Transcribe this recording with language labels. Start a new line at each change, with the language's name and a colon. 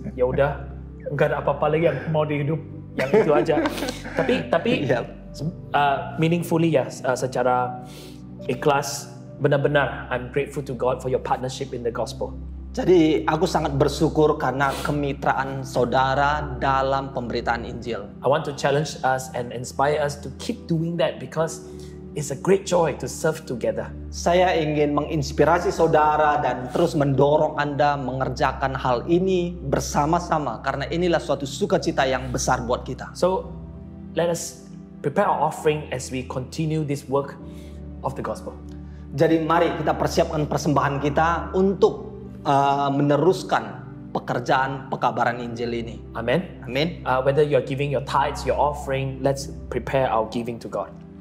Indonesian: Ya udah, nggak ada apa-apa lagi yang mau di hidup, yang itu aja. Tapi
English: Yep. Meaningfully ya,
Indonesian: secara ikhlas, benar-benar
English: I'm grateful to God for your partnership in the gospel.
Indonesian: Jadi aku sangat bersyukur karena kemitraan saudara dalam pemberitaan Injil.
English: I want to challenge us and inspire us to keep doing that because it's a great joy to serve together.
Indonesian: Saya ingin menginspirasi saudara dan terus mendorong Anda mengerjakan hal ini bersama-sama karena inilah suatu sukacita yang besar buat kita.
English: So let us prepare our offering as we continue this work of the gospel.
Indonesian: Jadi mari kita persiapkan persembahan kita untuk meneruskan pekerjaan pekabaran Injil ini.
English: Amen.
Indonesian: Amin.
English: Whether you are giving your tithes, your offering, let's prepare our giving to God.